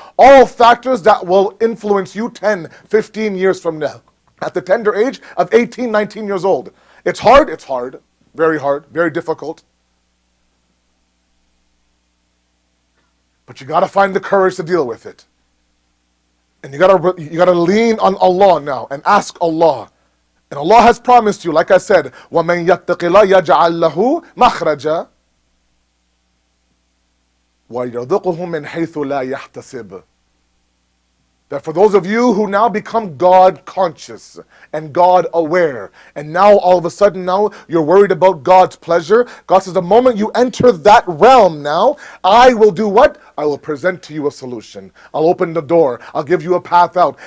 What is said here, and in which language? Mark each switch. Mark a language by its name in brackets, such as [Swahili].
[English] All factors that will influence you 10, 15 years from now. At the tender age of 18, 19 years old. It's hard, hard, very difficult. But you got to find the courage to deal with it. And you gotta lean on Allah now and ask Allah. And Allah has promised you, like I said, [Arabic] وَمَنْ يَتَّقِ اللَّهَ يَجْعَلْ لَهُ مَخْرَجًا وَيَرْزُقْهُ مِنْ حَيْثُ لَا يَحْتَسِبُ. [English] That for those of you who now become God conscious and God aware, and now all of a sudden now you're worried about God's pleasure, God says the moment you enter that realm now, I will do what? I will present to you a solution. I'll open the door. I'll give you a path out.